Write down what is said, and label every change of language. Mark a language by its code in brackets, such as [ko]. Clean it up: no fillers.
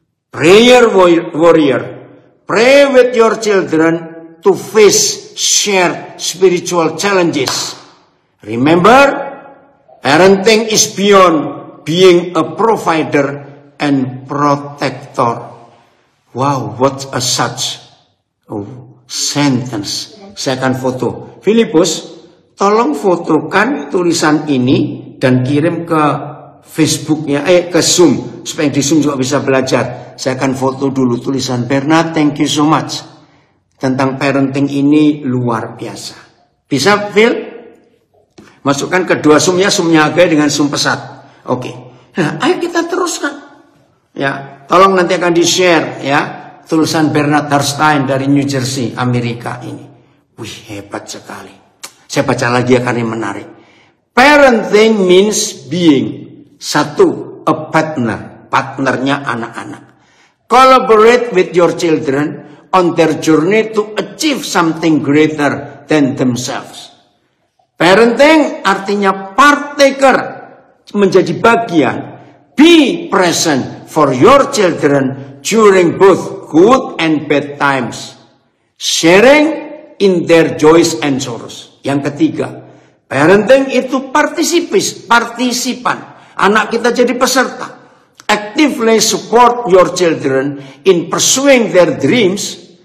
[en] Prayer warrior. Pray with your children to face shared spiritual challenges. Remember, Parenting is beyond being a provider and protector. Wow, what a such sentence. [id] Saya akan foto. Filipus, tolong fotokan tulisan ini dan kirim ke Facebooknya, ke Zoom, supaya di Zoom juga bisa belajar. Saya akan foto dulu tulisan Bernard, [en] thank you so much. [id] Tentang parenting ini luar biasa. Bisa, Phil? Masukkan kedua Zoom-nya Agak dengan Zoom pesat. Oke. Nah, ayo kita teruskan. Ya, tolong nanti akan di-share ya tulisan Bernard Harstein dari New Jersey, Amerika ini. Wih, hebat sekali. Saya baca lagi ya karena menarik. [en] Parenting means being [id] satu, [en] a partner, [id] partnernya anak-anak. [en] Collaborate with your children on their journey to achieve something greater than themselves. [id] Parenting artinya partaker, menjadi bagian. [en] Be present for your children during both good and bad times. Sharing in their joys and sorrows. [id] Yang ketiga, parenting itu partisipan. Anak kita jadi peserta. [en] Actively support your children in pursuing their dreams.